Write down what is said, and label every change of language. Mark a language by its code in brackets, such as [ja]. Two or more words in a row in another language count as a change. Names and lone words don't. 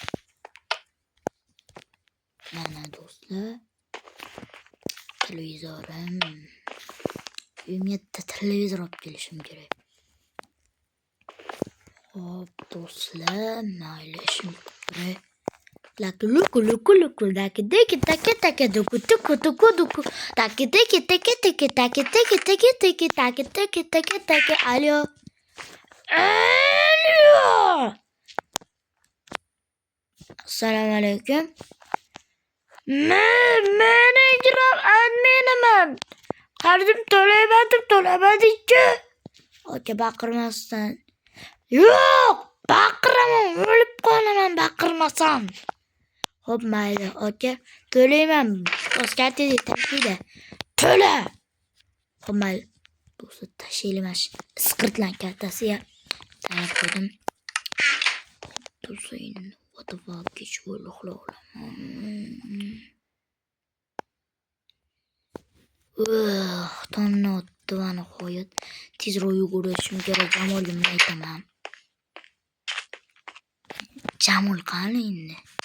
[uz] Mana do'stlar. Televizorim. Uyimga televizor olib kelishim kerak. Hop do'stlar, mayli ishim kerak. Luku daki deki taki taki duku tuku tuku duku taki deki taki taki taki taki taki taki taki taki taki taki alo. Assalomu alaykum. Menejer adminiman. Qarzim to'lamadingchi? Aka baqirmasdan. Yo'q, baqiraman, o'lib qolaman baqirmasam. Xo'p, mayli, aka, to'layman. Oskartida tashlaydi. To'la. Xo'p, mayli. Do'stlar, tashlayman. Isqirtlan kaltasiga tayyor qo'ydim. Do'stlar, [en] what the fuck, [uz] kech bo'ldi, uxlayman. Tonni otdi va nihoyat tezroq yugurishim kerak. Jamolga nima aytaman? Jamol qani endi?